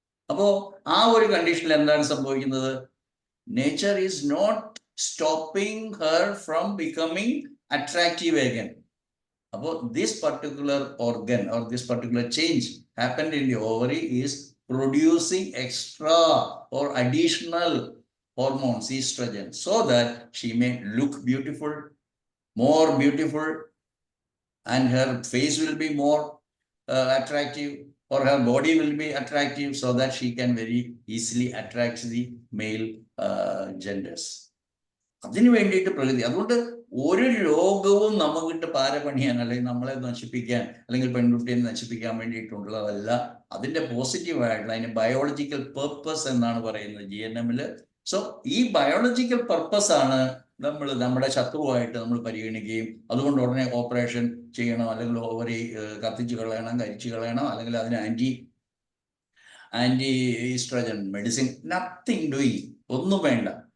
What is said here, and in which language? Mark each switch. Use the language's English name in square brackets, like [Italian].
[Malayalam] അപ്പോ ആ ഒരു കണ്ടീഷനിൽ എന്താണ് സംഭവിക്കുന്നത്? [English] Nature is not stopping her from becoming attractive again. അപ്പോൾ this particular organ or this particular change happened in the ovary is producing extra or additional hormones, estrogen, so that she may look beautiful, more beautiful, and her face will be more attractive, or her body will be attractive, so that she can very easily attract the male genders. [Malayalam] അതിനു വേണ്ടിയിട്ട് പ്രകൃതി. അതുകൊണ്ട് ഒരു രോഗവും നമുക്കിട്ട് പാരപണിയാൻ അല്ലെങ്കിൽ നമ്മളെ നശിപ്പിക്കാൻ അല്ലെങ്കിൽ പെൺകുട്ടിയെ നശിപ്പിക്കാൻ വേണ്ടിയിട്ടുള്ളതല്ല. അതിന്റെ പോസിറ്റീവായിട്ടുള്ള അതിന് ബയോളജിക്കൽ പർപ്പസ് എന്നാണ് പറയുന്നത് GNM-ല്. സോ ഈ ബയോളജിക്കൽ പർപ്പസ് ആണ് നമ്മൾ നമ്മുടെ ശത്രുവായിട്ട് നമ്മൾ പരിഗണിക്കുകയും അതുകൊണ്ട് ഉടനെ ഓപ്പറേഷൻ ചെയ്യണം, അല്ലെങ്കിൽ ഓവറി കത്തിച്ച് കളയണം, കരിച്ചു കളയണം, അല്ലെങ്കിൽ അതിന് anti oestrogen medicine, [English] nothing doing, [Malayalam] ഒന്നും വേണ്ട.